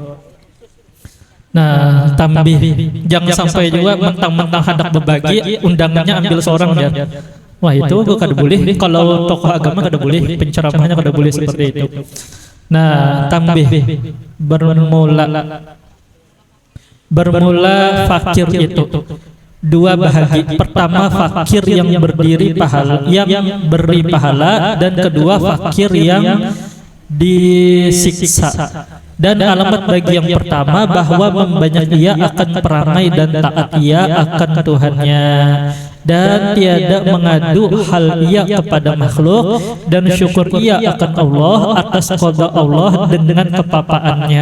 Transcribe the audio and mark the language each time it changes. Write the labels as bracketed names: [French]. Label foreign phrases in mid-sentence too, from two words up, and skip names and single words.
[Banjar] Nah, tambih jangan sampai juga mentang-mentang hendak berbagi undangannya ambil seorang ya. Wah, itu kada boleh. Kalau tokoh agama kada boleh, penceramahnya kada boleh seperti itu. [Malay] Nah, tambih bermula fakir itu 2 bahagi. Pertama fakir yang berdiri pahala, yang beri pahala, dan kedua fakir yang disiksa. Dan alamat bagi yang pertama bahwa membanyak ia akan perangai dan taat ia akan Tuhannya, dan tiada mengadu hal ia kepada makhluk, dan syukur ia akan Allah atas qada Allah dan dengan kepapaannya.